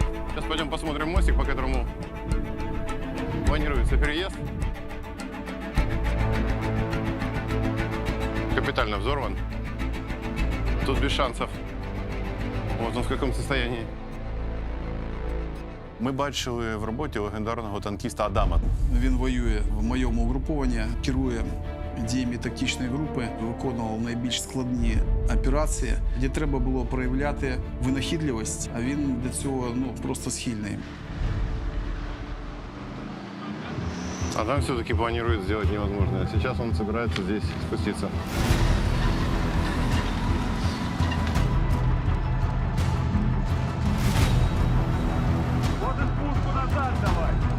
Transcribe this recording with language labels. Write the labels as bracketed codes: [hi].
[ru] Сейчас пойдем посмотрим мостик, по которому планируется переезд. Капитально взорван. Тут без шансов. Вот он в каком состоянии. [uk] Ми бачили в роботі легендарного танкіста Адама. Він воює в моєму угрупованні, керує діями тактичної групи, виконував найбільш складні операції, де треба було проявляти винахідливість, а він для цього просто схильний. [ru] Адам все-таки планирует сделать невозможное. Сейчас он собирается здесь спуститься. Вот и спуску назад давай.